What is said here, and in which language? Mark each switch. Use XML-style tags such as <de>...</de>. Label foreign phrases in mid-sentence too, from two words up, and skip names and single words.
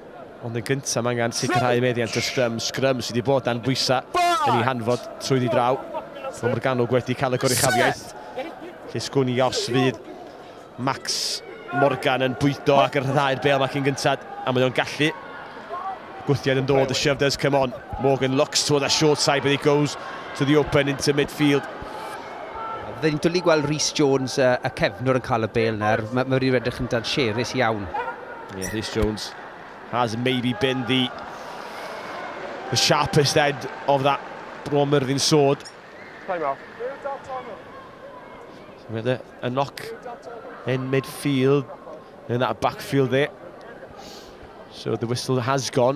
<cy>Ond yn gyntaf mae angen sicrhau meddiant y scrum sydd wedi bod dan bwysau yn ei hanfod trwy draw. Bro Morgannwg wedi cael y goruchafiaeth. Lle sgwn I os fydd Max Morgan yn bwydo ac yn rhyddhau'r bel ac yn gyntaf. A mae o'n gallu. Gwthiad yn dod,</cy> <en>the shove does come on. Morgan looks toward that short side, but he goes to the open into midfield.</en> <cy>Fydden ni'n dwlu gweld Rhys Jones a cefnwr yn cael y bel nawr. Mae wedi edrych yn danserus iawn.</cy> <en>Yeah, Rhys Jones has maybe been the sharpest end of that Bro Myrddin sword. Time off. With a knock in midfield, in that backfield there. So the whistle has gone.</en>